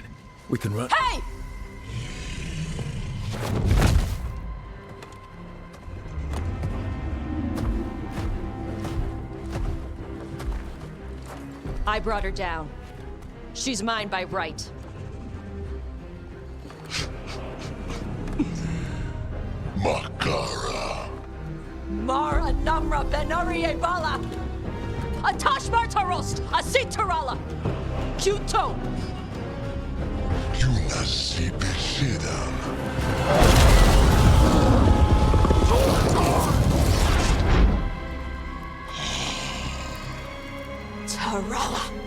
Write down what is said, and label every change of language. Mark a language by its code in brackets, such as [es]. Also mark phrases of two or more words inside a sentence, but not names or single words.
[en] We can run. Hey! I brought her down. She's mine by right. Makara. Mara Namra Benarie Bala! Atash Martarost! Asitarala! Kuto! Yunasi Bishidam. Tarala!